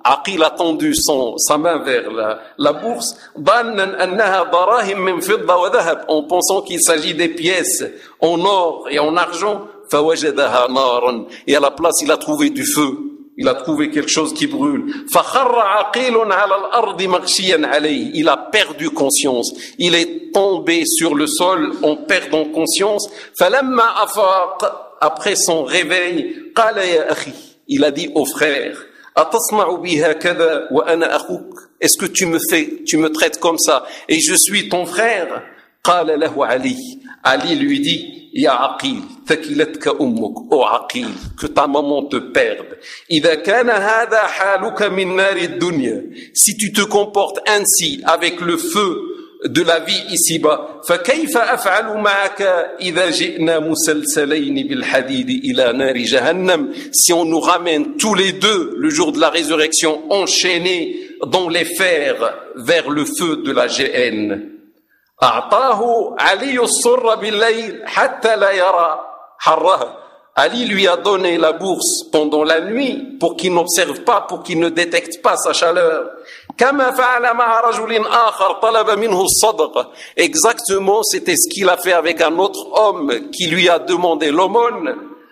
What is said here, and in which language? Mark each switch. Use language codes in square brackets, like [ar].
[fr] عقيل a tendu sa main vers la bourse [ar] ظنا أنها دراهم من فضة وذهب [fr] en pensant qu'il s'agit des pièces en or et en argent. [ar] فوجدها نارا. [fr] Et à la place il a trouvé du feu, il a trouvé quelque chose qui brûle. [ar] فخر عقيل على الأرض مغشيا عليه. [fr] Il a perdu conscience, il est tombé sur le sol en perdant conscience. [ar] فلما أفاق, [fr] après son réveil, [ar] قال يا أخي, [fr] il a dit au frère, [ar] أَتَصْنَعُ بِهَا كَذَا وَأَنَا أَخُوكَ. [fr] Est-ce que tu me traites comme ça et je suis ton frère. [ar] قَالَ لَهُ عَلِيُّ. [fr] Ali lui dit, [ar] يَا عَقِيلْ تَكِلَتْكَ أُمُّكَ. [fr] Oh عَقِيلْ, que ta maman te perde. [ar] إِذَا كَانَ هَذَا حَالُكَ مِنْ نَارِ الدُّنْيَا. [fr] Si tu te comportes ainsi avec le feu de la vie ici-bas, [ar] فكيف أفعل معك إذا جئنا مسلسلين بالحديد إلى نار جهنم. [fr] Si on nous ramène tous les deux le jour de la résurrection enchaînés dans les fers vers le feu de la GN. [ar] أعطاه علي الصر بالليل حتى لا يرى حرها. [fr] Ali lui a donné la bourse pendant la nuit pour qu'il n'observe pas, pour qu'il ne détecte pas sa chaleur. [ar] Kama fa'ala ma'a rajulin akhar talaba minhu as-sadaqa. [fr] Exactement, c'était ce qu'il a fait avec un autre homme qui lui a demandé l'aumône.